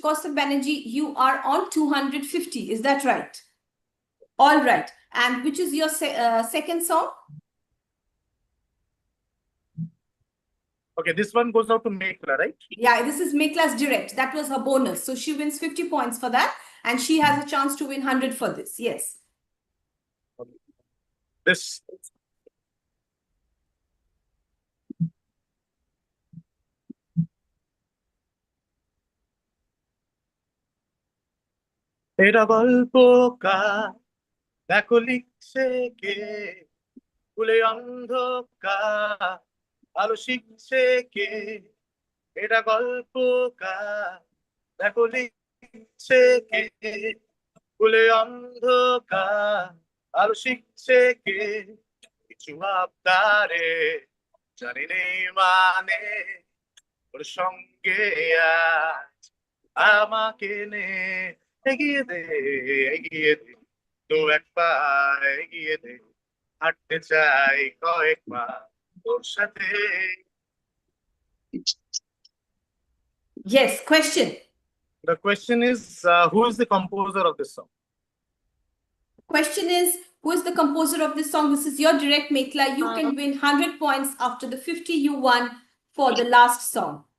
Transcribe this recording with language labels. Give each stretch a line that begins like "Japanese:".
English: Costa Banerjee, you are on 250. Is that right? All right. And which is your second song? Okay, this one goes out to Mekla, right? Yeah, this is Mekla's direct. That was her bonus. So she wins 50 points for that, and she has a chance to win 100 for this. Yes.
Bangla: This এটা গল্প কার, দেখো লিখছে কে, ভুলে অন্ধকার, আলো শিখছে কে। এটা গল্প কার, দেখো লিখছে কে, ভুলে অন্ধকার, আলো শিখছে কে। কিছু আবদারে জানি নেই মানে, ওর সঙ্গে আজ আমাকে নে, এগিয়ে দে, এগিয়ে দে, তো এক পা এগিয়ে দে, হাঁটতে চাই কয়েক পা তোর সাথে।
English: Yes. Question. The question is, who is the composer of this song? Question is, who is the composer of this song? This is your direct, Mekla. You can win 100 points after the 50 you won for the last song.